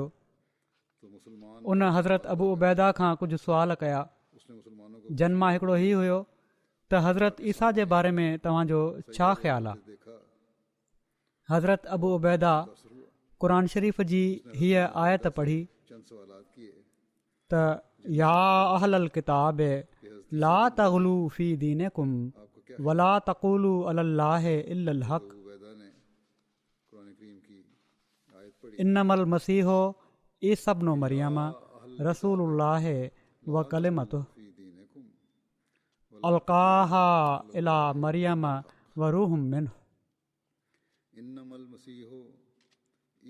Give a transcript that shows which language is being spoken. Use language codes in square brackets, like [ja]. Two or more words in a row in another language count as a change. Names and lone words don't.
[sd] उन हज़रत अबू उबैदा खां कुझु सुवाल कया, जन मां हिकिड़ो ही हुयो त हज़रत ईसा जे बारे में तव्हांजो छा ख़्यालु आहे. हज़रत अबू उबैदा क़ुर शरीफ़ जी हीअ आयत पढ़ी [ar] त يا أهل الكتاب لا تغلوا في دينكم ولا تقولوا على الله إلا الحق إنما المسيح عيسى ابن مريم رسول الله وكلمته ألقاها إلى مريم وروح منه.